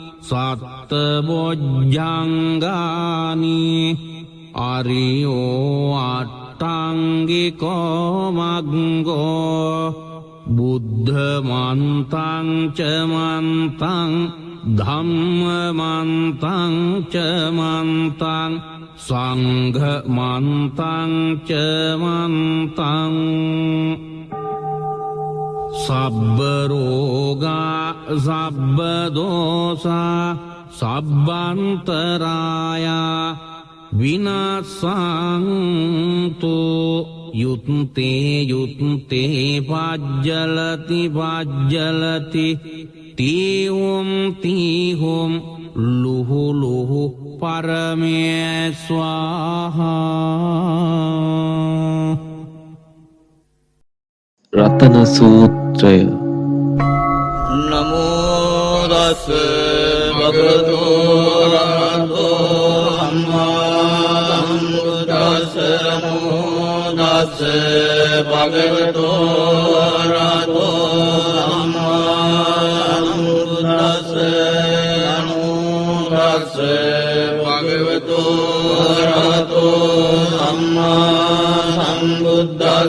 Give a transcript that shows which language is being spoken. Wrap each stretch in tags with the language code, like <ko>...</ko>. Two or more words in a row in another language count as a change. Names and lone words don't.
<pi>සත්බොජ්ජංගානි අරියෝ අට්ටංගිකෝ මග්ගෝ බුද්ධමන්තං ච මන්තං ධම්මමන්තං ච මන්තං සංඝමන්තං ච මන්තං. සබ්බ රෝගා සබ්බ දෝසා සබ්බන්තරායා විනාසන්තු. යුත්තේ පජ්ජලති තීහොං ලුහු පරමේස්වාහා.</pi> <si>රතන සූත්‍රය.</si> <pi>නමෝ තස් භගවතු අරහතෝ සම්මා සම්බුද්දස්ස. නමෝ තස් භගවතු අරහතෝ සම්මා සම්බුද්දස්ස. නමෝ තස් භගවතු අරහතෝ සම්මා සම්බුද්දස්ස.</pi>